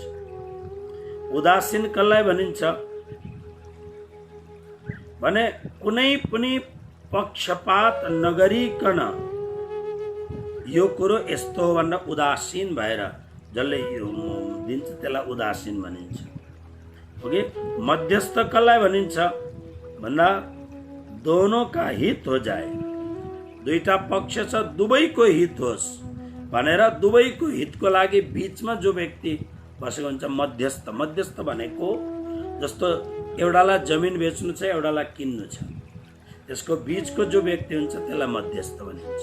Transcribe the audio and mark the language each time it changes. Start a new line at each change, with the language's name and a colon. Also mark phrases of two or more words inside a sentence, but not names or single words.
Nepali: उदासीन कसलाई भनिन्छ भने कुनै पनि पक्षपात नगरिकन यो कुरो यस्तो हो भनेर उदासीन भएर जसले यो दिन्छ त्यसलाई उदासीन भनिन्छ। ओके, मध्यस्थ कसलाई भनिन्छ भन्दा
Hindi: दोनों का हित हो जाए,
Nepali: दुईटा पक्ष छ दुवैको हित होस् भनेर दुवैको हितको लागि बीचमा जो व्यक्ति बसेको हुन्छ मध्यस्थ। मध्यस्थ भनेको जस्तो एउटालाई जमिन बेच्नु छ, एउटालाई किन्नु छ, त्यसको बीचको जो व्यक्ति हुन्छ त्यसलाई मध्यस्थ भनिन्छ।